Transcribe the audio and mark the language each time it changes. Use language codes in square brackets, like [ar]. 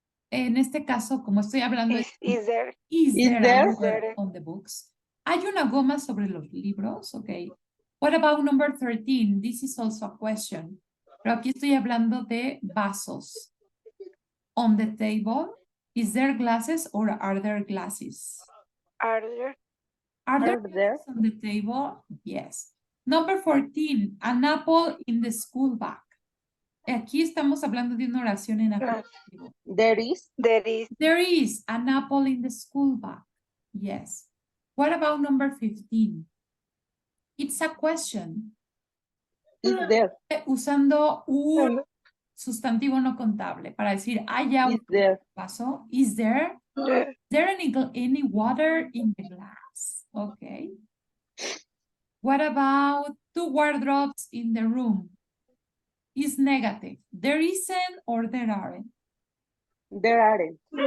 [es] En este caso, como estoy hablando de [en] Is there? is Is there a there? rubber on the books? [es] ¿Hay una goma sobre los libros? [en] Okay. What about number 13? This is also a question. [es] Pero aquí estoy hablando de vasos. [en] On the table, is there glasses or are there glasses? Are there? Are there Are there? glasses on the table? Yes. Number 14, an apple in the school bag. [es] Aquí estamos hablando de una oración en afirmativo. [en] There is. There is. There is an apple in the school bag. Yes. What about number 15? It's a question. Is there. [es] Usando un sustantivo no contable para decir, ¿hay agua [en] Is there. vaso? Is there? There. Is there any water in the glass? Okay. What about two wardrobes in the room? Is negative. There isn't or there aren't? There aren't.